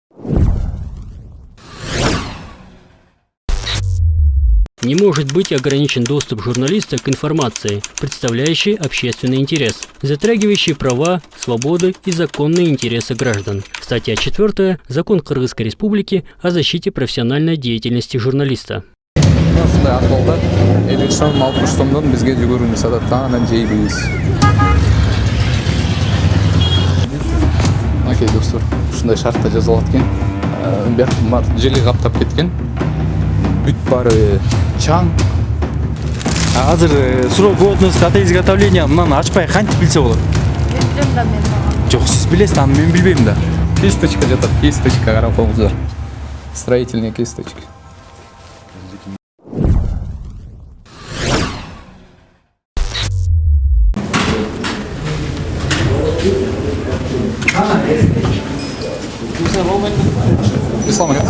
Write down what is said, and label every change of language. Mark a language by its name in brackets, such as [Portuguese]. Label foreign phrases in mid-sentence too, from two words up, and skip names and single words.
[Russian] Не может быть ограничен доступ журналиста к информации, представляющей общественный интерес, затрагивающей права, свободы и законные интересы граждан. Статья 4. Закон Кыргызской Республики о защите профессиональной деятельности журналиста. [Kyrgyz] Окей, достор, ушундай шартта жазылат экен. Бияк жели каптап кеткен. Бүт баары чаң. Азыр [Russian] срок годности от изготовления [Kyrgyz] мынаны ачпай кантип билсе болот? Билем да мен мага. Жок, сиз билесиз, аны мен билбейм да. Кисточка жатат, кисточка карап коңуздар. [Russian] Строительные кисточки. [Arabic] إسلام عليكم.